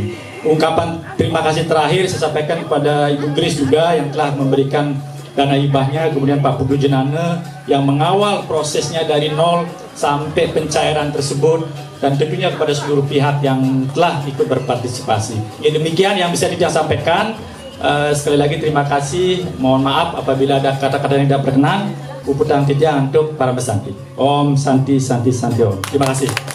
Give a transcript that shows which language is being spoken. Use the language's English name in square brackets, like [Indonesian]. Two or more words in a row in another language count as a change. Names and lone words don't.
[Indonesian] Ungkapan terima kasih terakhir saya sampaikan kepada Ibu Grace juga yang telah memberikan dana hibahnya, kemudian Pak Putu Jenane yang mengawal prosesnya dari nol sampai pencairan tersebut, dan tentunya kepada seluruh pihak yang telah ikut berpartisipasi. Ya, demikian yang bisa Titiang sampaikan. Sekali lagi terima kasih, mohon maaf apabila ada kata-kata yang tidak berkenan. [Balinese] Uputang Titiang untuk para pesanti. [Sanskrit] Om Santi Santi Santi Om. [Indonesian] Terima kasih.